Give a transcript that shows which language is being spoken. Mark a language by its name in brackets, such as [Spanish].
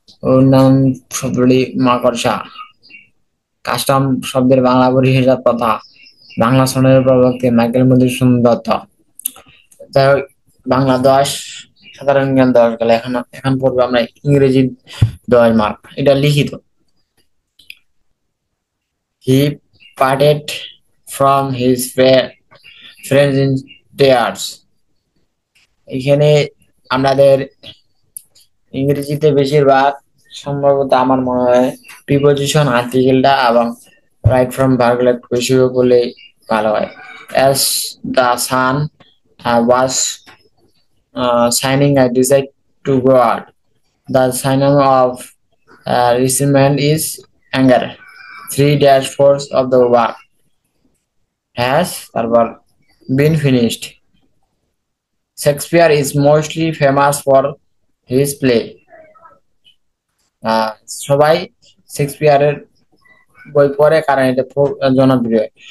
[Bangla] উন্নয়ন শব্দটি মাকড়সা। কাস্টম শব্দের বাংলা পরিভাষা প্রথা। বাংলা সনের প্রবক্তা মাইকেল মধুসূদন দত্ত। যাই হোক, বাংলা 10, সাধারণ জ্ঞান 10 গেল। এখন এখন পড়বো আমরা ইংরেজি 10 মার্ক, এটা লিখিত। [English] He parted from his friends in tears. [Bangla] এখানে আমাদের ইংরেজিতে বেশিরভাগ সম্ভবত আমার মনে হয় প্রিপোজিশন আর্টিকেলটা এবং রাইট ফ্রম ভার্বগুলো একটু বেশি বলে ভালো হয়। [English] As the sun was shining, I decided to go out. The synonym of resentment is anger. 3-4 of the work has তারপর been finished. Shakespeare is mostly famous for his play. [Bangla] সবাই শেক্সপিয়ারের বই পড়ে কারণ এটা খুব জনপ্রিয়।